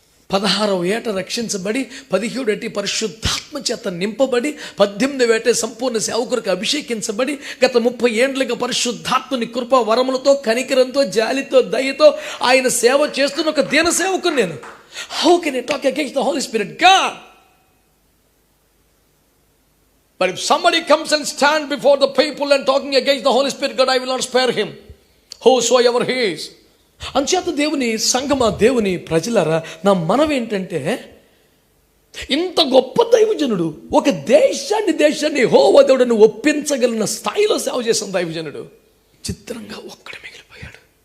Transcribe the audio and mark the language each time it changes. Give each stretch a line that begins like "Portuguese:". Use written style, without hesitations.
Telugu: 16వ ఏట రక్షించబడి 17 ఏటి పరిశుద్ధాత్మ చేత నింపబడి 18వ ఏట సంపూర్ణ సేవకునికి అభిషేకించబడి గత 30 ఏండ్లుగా పరిశుద్ధాత్మని కృప వరములతో కనికరంతో జాలితో దయతో ఆయన సేవ చేస్తున్న ఒక దీన సేవకుని నేను.
English: How can I talk against the Holy Spirit? God! But if somebody comes and stand before the people and talking against the Holy Spirit, God, I will not spare him, whosoever he is.
Telugu: అంచేత దేవుని సంగమా, దేవుని ప్రజలారా, నా మనవి ఏంటంటే, ఇంత గొప్ప దైవజనుడు ఒక దేశాన్ని యెహోవా దేవుడని ఒప్పించగలిగిన స్థాయిలో సేవ చేసిన దైవజనుడు చిత్రంగా ఒక్కడే మిగిలిపోయాడు.